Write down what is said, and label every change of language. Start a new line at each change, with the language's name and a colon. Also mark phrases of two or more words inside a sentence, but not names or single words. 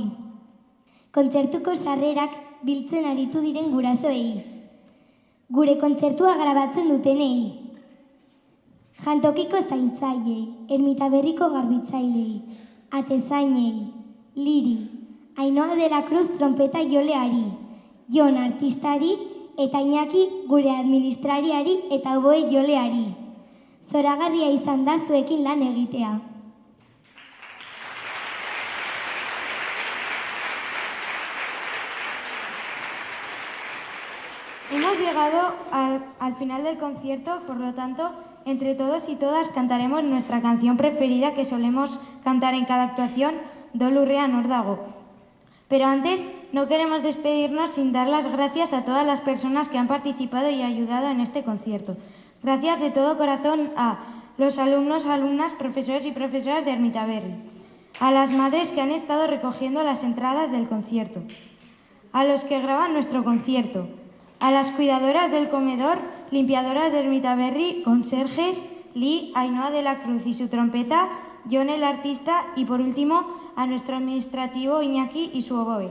Basque: Kontzertuko sarrerak biltzen aritu diren gurasoei. Gure kontzertua grabatzen dutenei. Jantokiko zaintzaileei, Ermitaberriko garbitzailei, atezainei, Liri, Ainhoa de la Cruz trompeta joleari, Jon artistari eta Iñaki gure administrariari eta oboe joleari. Zoragarria izan da zuekin lan egitea.
Spanish: Hemos llegado al final del concierto, por lo tanto, entre todos y todas cantaremos nuestra canción preferida que solemos cantar en cada actuación,
Basque: Dolurrean hor dago.
Spanish: Pero antes, no queremos despedirnos sin dar las gracias a todas las personas que han participado y ayudado en este concierto. Gracias de todo corazón a los alumnos, alumnas, profesores y profesoras de Ermitaberri, a las madres que han estado recogiendo las entradas del concierto, a los que graban nuestro concierto, a las cuidadoras del comedor, limpiadoras de Ermitaberri, conserjes, Lee, Ainhoa de la Cruz y su trompeta, Jon el artista y por último a nuestro administrativo Iñaki y su oboe.